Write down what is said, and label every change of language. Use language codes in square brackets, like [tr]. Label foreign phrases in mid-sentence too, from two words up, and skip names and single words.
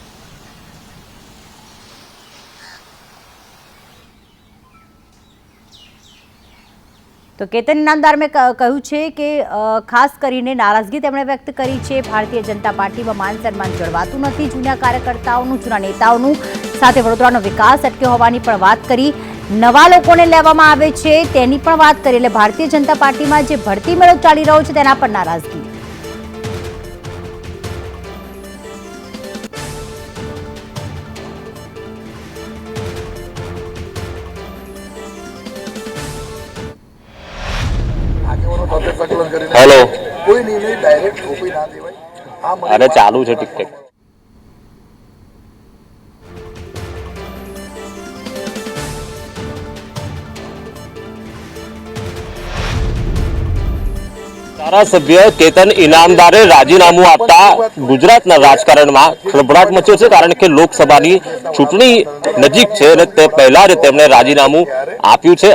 [gu] તો કેતન ઇનામદાર મેં કહ્યું છે કે ખાસ કરીને નારાજગી તેમણે વ્યક્ત કરી છે, ભારતીય જનતા પાર્ટીમાં માન સન્માન જળવાતું નથી, જૂના કાર્યકર્તાઓનું, જૂના નેતાઓનું, સાથે વડોદરાનો વિકાસ અટક્યો હોવાની પણ વાત કરી, નવા લોકોને લેવામાં આવે છે તેની પણ વાત કરી, એટલે ભારતીય જનતા પાર્ટીમાં જે ભરતી મેળો ચાલી રહ્યો છે તેના પર નારાજગી। હેલો કોઈ નિર્ણય ડાયરેક્ટ ઠોકી ના દેવાય, [hi] अरे चालू है टिकटेक। [gu] ધારાસભ્ય કેતન ઇનામદારે રાજીનામું આપતા ગુજરાતના રાજકારણમાં ખળભળાટ મચ્યો છે, કારણ કે લોકસભાની ચૂંટણી નજીક છે અને તે પહેલા જ તેમણે રાજીનામું આપ્યું છે।